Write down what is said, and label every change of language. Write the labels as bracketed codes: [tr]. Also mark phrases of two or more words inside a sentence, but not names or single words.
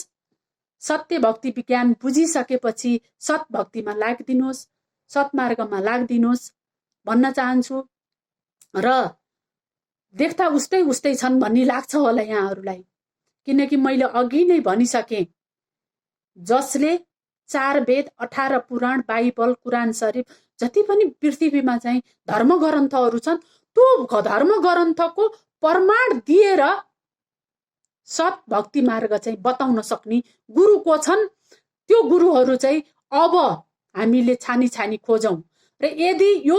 [ne] सत्य भक्ति ज्ञान बुझिसकेपछि सत भक्तिमा लाग्दिनुहोस्, सत्मार्गमा लाग्दिनुहोस् भन्न चाहन्छु। र देख्दा उस्तै छन् भन्ने लाग्छ होला यहाँहरूलाई, किनकि मैले अघि नै भनिसकेँ जसले 4 वेद, 18 पुराण, बाइबल, कुरान शरीफ जति पनि पृथ्वीमा चाहिँ धर्म ग्रन्थहरू छन् त्यो धर्म ग्रन्थको प्रमाण दिएर सत भक्ति मार्ग चाहिँ बताउन सक्ने गुरु को छन्। त्यो गुरुहरू चाहिँ अब हामीले छानी छानी खोजौं र यदि यो